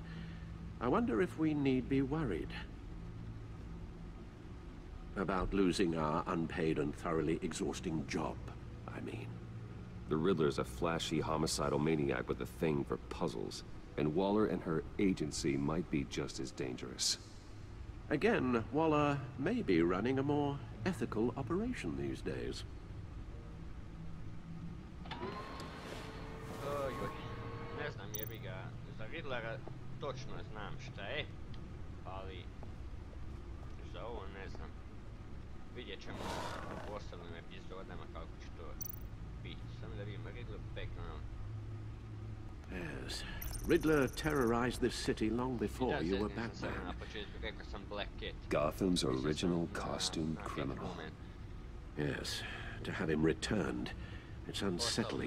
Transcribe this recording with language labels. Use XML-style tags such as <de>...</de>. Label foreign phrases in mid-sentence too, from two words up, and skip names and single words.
<en>I wonder if we need be worried about losing our unpaid and thoroughly exhausting job, I mean. The Riddler's a flashy homicidal maniac with a thing for puzzles, and Waller and her agency might be just as dangerous. Again, Waller may be running a more ethical operation these days.</en> <hr>Oj, ne znam, jebi ga, za Riddlera točno znam šta je, ali za ovo ne znam. Vidjet ćemo u ostalim epizodama kako će to biti. Samo da vidimo Riddler background.</hr> <en>Yes. Riddler terrorized this city long before you were back then. Gotham's original costume criminal. Yes, to have him returned. It's unsettling.</en>